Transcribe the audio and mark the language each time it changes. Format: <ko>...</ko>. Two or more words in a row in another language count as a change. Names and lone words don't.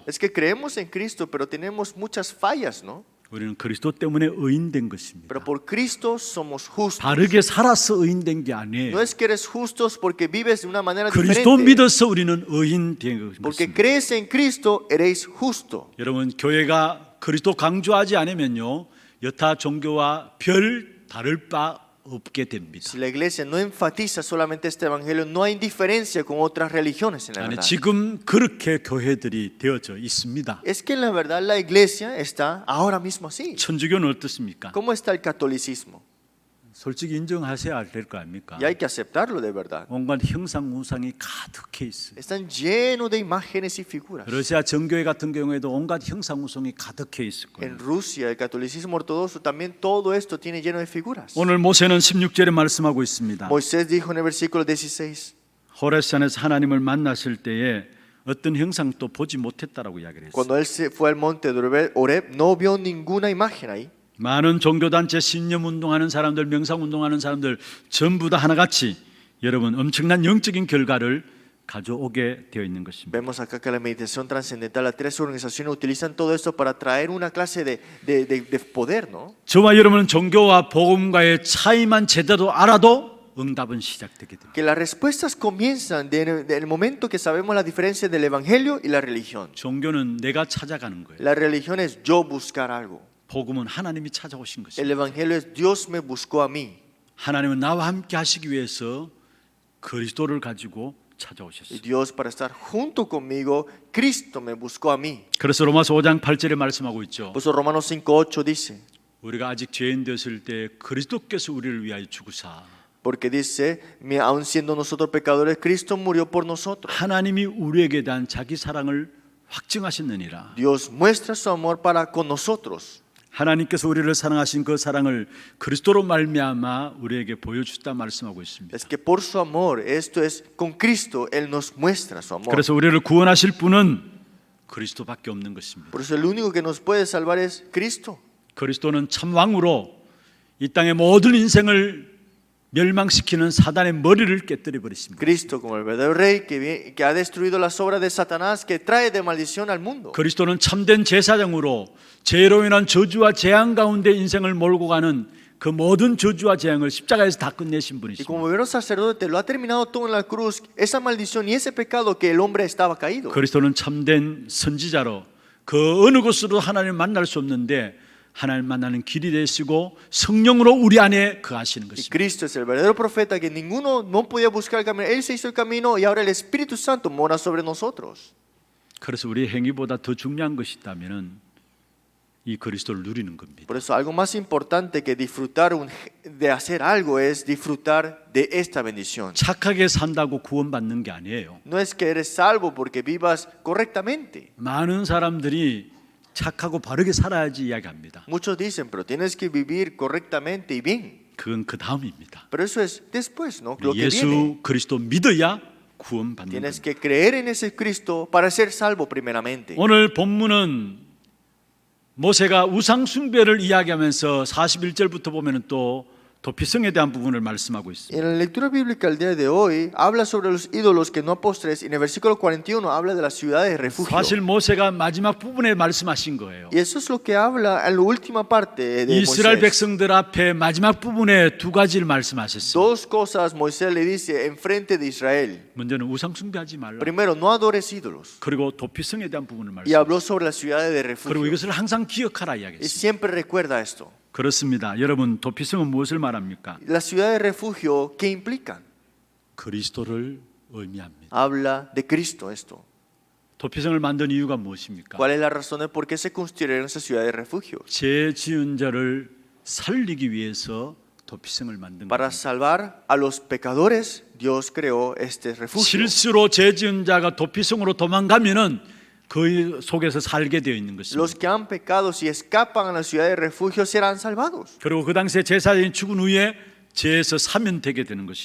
<es>Es que creemos en Cristo, pero tenemos muchas fallas, ¿no?</es> <ko>우리는 그리스도 때문에 의인된 것입니다.</ko> <es>Pero por Cristo somos justos.</es> <ko>바르게 살아서 의인된 게 아니에요.</ko> <es>No es que eres justos porque vives de una manera</es> <ko>그리스도</ko> <es>diferente.</es> <ko>믿어서 우리는 의인된</ko> <es>Porque</es> <ko>것입니다.</ko> <es>crees en Cristo, eres justo.</es> <ko>여러분 교회가 그리스도 강조하지 않으면요 여타 종교와 별 다를 바 없게 됩니다.</ko> <es>Si la iglesia no enfatiza solamente este evangelio, no hay diferencia con otras religiones en la</es> <ko>아니</ko> <es>verdad.</es> <ko>지금 그렇게 교회들이 되어져 있습니다.</ko> <es>Es que en la verdad la iglesia está ahora mismo así.</es> <ko>천주교는 어떻습니까?</ko> <es>¿Cómo está el catolicismo?</es> <ko>솔직히 인정하셔야 될 거 아닙니까?</ko> <es>Y hay que aceptarlo de verdad.</es> <ko>온갖 형상 우상이 가득해 있어요.</ko> <es>Están llenos de imágenes y figuras.</es> <ko>러시아 정교회 같은 경우에도 온갖 형상 우상이 가득해 있을 거예요.</ko> <es>En Rusia, el catolicismo ortodoxo, también todo esto tiene lleno de figuras.</es> <ko>오늘 모세는 16절에 말씀하고 있습니다.</ko> <es>Moisés dijo en el versículo 16,</es> <ko>호레산에서 하나님을 만났을 때에 어떤 형상도 보지 못했다라고 이야기를 했어요.</ko> <es>cuando él se fue al monte de Horeb, no vio ninguna imagen ahí.</es> <ko>많은 종교단체 신념운동하는 사람들, 명상운동하는 사람들 전부 다 하나같이 여러분 엄청난 영적인 결과를 가져오게 되어 있는 것입니다.</ko> <es>Vemos acá que la meditación trascendental, las tres organizaciones utilizan todo esto para traer una clase de poder, ¿no?</es> <ko>저와 여러분은 종교와 복음과의 차이만 제대로 알아도 응답은 시작되게 됩니다.</ko> <es>Que las respuestas comienzan del momento que sabemos la diferencia del evangelio y la religión.</es> <ko>종교는 내가 찾아가는 거예요.</ko> <es>La religión es yo buscar algo.</es> <ko>복음은 하나님이 찾아오신 것입니다.</ko> <es>El evangelio es Dios me buscó a mí.</es> <ko>하나님은 나와 함께 하시기 위해서 그리스도를 가지고</ko> <es>Y</es> <ko>찾아오셨어요.</ko> <es>Dios para estar junto conmigo, Cristo me buscó a mí.</es> <ko>그래서 로마서 5장 8절에 말씀하고 있죠.</ko> <es>Por eso Romanos 5:8 dice,</es> <ko>우리가 아직 죄인 되었을 때 그리스도께서 우리를 위하여 죽으사</ko> <es>porque dice, aun siendo nosotros pecadores, Cristo murió por nosotros.</es> <ko>하나님이 우리에게 대한 자기 사랑을 확증하셨느니라.</ko> <es>Dios muestra su amor para con nosotros.</es> <ko>하나님께서 우리를 사랑하신 그 사랑을 그리스도로 말미암아 우리에게 보여주셨다 말씀하고 있습니다.</ko> <es>Es que por su amor, esto es con Cristo, Él nos muestra su amor.</es> <ko>그래서 우리를 구원하실 분은 그리스도밖에 없는 것입니다.</ko> <es>Por eso el único que nos puede salvar es Cristo.</es> <ko>그리스도는 참 왕으로 이 땅의 모든 인생을 멸망시키는 사단의 머리를 깨뜨려 버렸습니다.</ko> <es>Cristo como el verdadero rey que ha destruido las obras de Satanás, que trae de maldición al mundo.</es> <ko>그리스도는 참된 제사장으로 죄로 인한 저주와 재앙 가운데 인생을 몰고 가는 그 모든 저주와 재앙을 십자가에서 다 끝내신</ko> <es>Y</es> <ko>분이십니다.</ko> <es>como verdadero sacerdote lo ha terminado todo en la cruz, esa maldición y ese pecado que el hombre estaba caído.</es> <ko>그리스도는 참된 선지자로 그 어느 곳으로 하나님을 만날 수 없는데 하나님 만나는 길이 되시고 성령으로 우리 안에 거하시는</ko> <es>Y</es> <ko>것입니다.</ko> <es>Cristo es el verdadero profeta que ninguno no podía buscar el camino. Él se hizo el camino y ahora el Espíritu Santo mora sobre nosotros.</es> <ko>그래서 우리의 행위보다 더 중요한 것이 있다면 이 그리스도를 누리는 겁니다.</ko> <es>Por eso algo más importante que disfrutar de hacer algo es disfrutar de esta bendición.</es> <ko>착하게 산다고 구원받는 게 아니에요.</ko> <es>No es que eres salvo porque vivas correctamente.</es> <ko>많은 사람들이 착하고 바르게 살아야지 이야기합니다.</ko> <es>Muchos dicen, pero tienes que vivir correctamente y bien.</es> <ko>그건 그 다음입니다.</ko> <es>Pero eso es después, ¿no? Lo que</es> <ko>예수</ko> <es>viene.</es> <ko>그리스도 믿어야 구원받는</ko> <es>Tienes</es> <ko>겁니다.</ko> <es>que creer en ese Cristo para ser salvo primeramente.</es> <ko>오늘 본문은 모세가 우상 숭배를 이야기하면서 41절부터 보면은 또 도피성에 대한 부분을 말씀하고 있습니다.</ko> <es>En la lectura bíblica el día de hoy habla sobre los ídolos que no postres y en el versículo 41 habla de las ciudades de refugio.</es> <ko>사실 모세가 마지막 부분에 말씀하신 거예요.</ko> <es>Y eso es lo que habla en la última parte de</es> <ko>이스라엘</ko> <es>Moisés.</es> <ko>백성들 앞에 마지막 부분에 두 가지를 말씀하셨어요.</ko> <es>Dos cosas Moisés le dice enfrente de Israel.</es> <ko>먼저는 우상 숭배하지 말라.</ko> <es>Primero, no adores ídolos.</es> <ko>그리고 도피성에 대한 부분을</ko> <es>Y</es> <ko>말씀.</ko> <es>habló sobre las ciudades de</es> <ko>그리고</ko> <es>refugio.</es> <ko>이것을 항상 기억하라</ko> <es>Y</es> <ko>이야기했습니다.</ko> <es>siempre recuerda esto.</es> <ko>그렇습니다. 여러분 도피성은 무엇을 말합니까?</ko> <es>Las ciudades de refugio, ¿qué implican?</es> <ko>그리스도를 의미합니다.</ko> <es>Habla de Cristo esto.</es> <ko>도피성을 만든 이유가 무엇입니까?</ko> <es>¿Cuál es la razón de por qué se construyeron esas ciudades de refugio?</es> <ko>죄 지은 자를 살리기 위해서 도피성을 만든</ko> <es>Para</es> <ko>겁니다.</ko> <es>salvar a los pecadores, Dios creó este refugio.</es> <ko>실수로 죄 지은 자가 도피성으로 도망가면은 그 속에서 살게 되어 있는 것입니다.</ko> <es>Los que han pecado, si escapan a la ciudad de refugio, serán salvados.</es> <ko>그리고 그 당시에 제사장이 죽은 후에 죄에서 사면되게 되는 것이죠.</ko>